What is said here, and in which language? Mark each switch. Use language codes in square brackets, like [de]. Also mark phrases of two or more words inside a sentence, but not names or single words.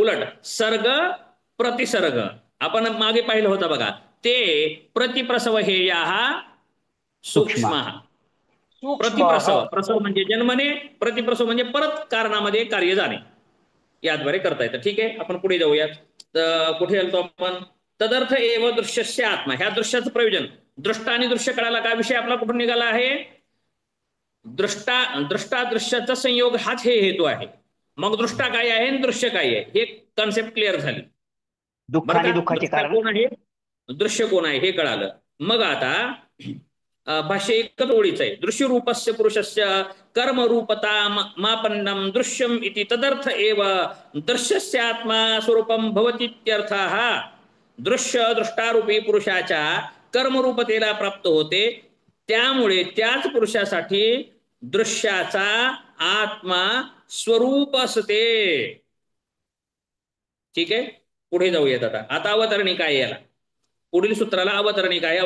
[mr] उलट सर्ग प्रतिसर्ग आपण मागे पाहिलं होतं बघा. ते प्रतिप्रसव हे या सूक्ष्म. प्रतिप्रसव, प्रसव म्हणजे जन्मने, प्रतिप्रसव म्हणजे परत कारणामध्ये कार्य जाणे. याद्वारे करता येतं. ठीक आहे, आपण पुढे जाऊयात. तर कुठे गेलो आपण? [sa] तदर्थ एव दृश्यस्य आत्मा. [mr] ह्या दृश्याचं प्रयोजन. दृष्टा आणि दृश्य कळाला का? विषय आपला कुठून निघाला आहे? दृष्टा दृश्याचा संयोग हाच हे हेतू आहे. मग दृष्टा काय आहे आणि दृश्य काय आहे हे [en] concept clear [mr] झाली. दुःख आणि दुःखाचे कारण कोण आहे, दृश्य कोण आहे हे कळालं. मग आता भाष्य एकच ओळीच आहे. [sa] दृश्य रूपस्य पुरुषस्य कर्म रूपता मापन्नम दृश्यम इति तदर्थ एव दृश्यस्य आत्मा स्वरूपम भवतीत्यर्थः. [mr] दृश्य दृष्टारूपी पुरुषाच्या कर्मरूपतेला प्राप्त होते. त्यामुळे त्याच पुरुषासाठी दृश्याचा आत्मा स्वरूप असते. ठीक आहे, पुढे जाऊयात. आता अवतरणिका आहे. याला पुढील सूत्राला अवतरणिका आहे.